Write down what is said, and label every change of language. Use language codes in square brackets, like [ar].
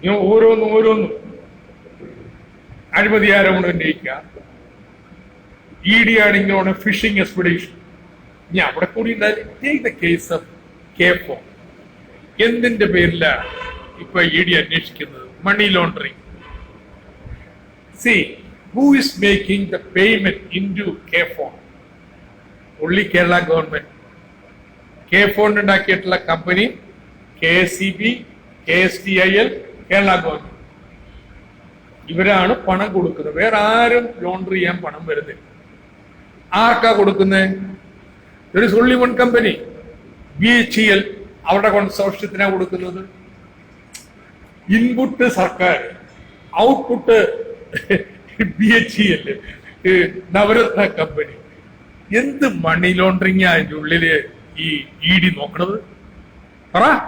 [ml] ഓരോന്നും അഴിമതി ആരോപണം ഉന്നയിക്കുക. ED ആണെങ്കിലാണ് phishing expedition. ഇനി അവിടെ കൂടി കേസ് ഓഫ് ഫോൺ എന്തിന്റെ പേരിലാണ് ഇപ്പൊ ED അന്വേഷിക്കുന്നത്? Money laundering. [en] Who is making the payment into KFON? Only Kerala government. [ml] KFON ഉണ്ടാക്കിയിട്ടുള്ള company KSEB, KSTIL, Kerala government. ഇവരാണ് പണം കൊടുക്കുന്നത്. വേറെ ആരും ലോണ്ടറി ചെയ്യാൻ പണം വരുന്നില്ല. ആർക്കാ കൊടുക്കുന്നത്? ഒരു [en] only one [ml] കമ്പനി, BHEL. അവരുടെ കൺസോർഷ്യത്തിനാ കൊടുക്കുന്നത്. ഇൻപുട്ട് സർക്കാർ, ഔട്ട്പുട്ട് BHEL, നവരത്ന കമ്പനി. എന്ത് മണി ലോണ്ടറിങ് അതിന്റെ ഉള്ളില് ഈ ED നോക്കണത്? പറ.